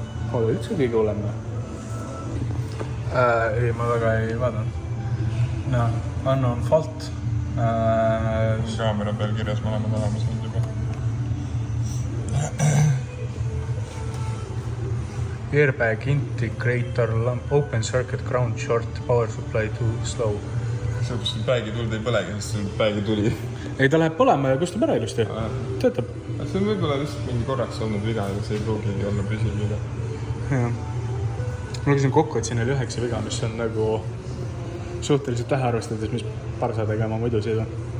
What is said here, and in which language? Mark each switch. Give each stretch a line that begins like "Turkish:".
Estonian: Pole üldse kõige hullem. Ei, ma väga ei vaadanud.
English: No, unknown fault.
Estonian: Kaamera peal kirjas mõlemad olemas nüüd juba.
English: Airbag integrator lamp, open circuit ground short, power supply too slow.
Estonian: See, kus sul päägi tuld ei põlegi, sest sul päägi tuli. Ei, ta läheb põlema ja kustub ära ilusti. Töötab. See on võib-olla lihtsalt mingi korraks olnud viga, aga see ei pruugigi olla püsiv viga. Jah. Ma lugesin kokku, et siin oli 9 viga, mis on nagu suhteliselt vähe arvestades, mis parsadega ma muidu sõidan.